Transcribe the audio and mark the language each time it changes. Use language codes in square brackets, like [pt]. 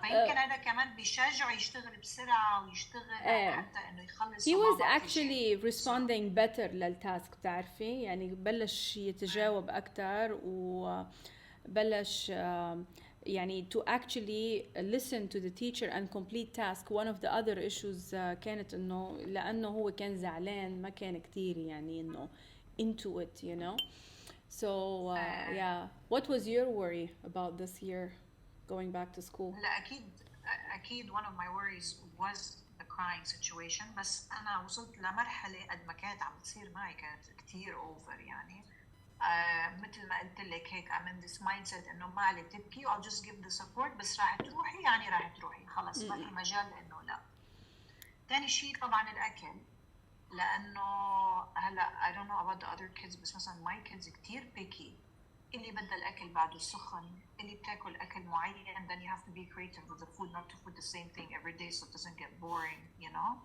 [ar] فيمكن هذا كمان بيشجعه يشتغل بسرعة ويشتغل حتى إنه يخلص. [en] He was actually responding better [ar] للتاسك، بتعرفي يعني بلش يتجاوب أكتر وبلش يعني [en] to actually listen to the teacher and complete task. One of the other issues [ar] كانت إنه لأنه هو كان زعلان ما كان كتير يعني إنه [en] into it, you know. So yeah, what was your worry about this year going back to school? [ar] لا أكيد [en] one of my worries was the crying situation، [ar] بس أنا وصلت لمرحلة قد ما كانت عم تصير معي كانت كتير over يعني. مثل ما قلت لك هيك [en] I'm in this mindset [ar] إنه ما علي تبكي [en] I'll just give the support، [ar] بس راح تروحي يعني راح تروحي خلاص ما في مجال إنه لا. تاني شيء طبعا الأكل، لأنه هلا [en] I don't know about the other kids [ar] بس مثلا [en] my kids [ar] كتير picky. اللي بدها الأكل بعده سخن، اللي بتاكل أكل معين، [en] then you have to be creative with the food, not to put the same thing every day so it doesn't get boring, you know.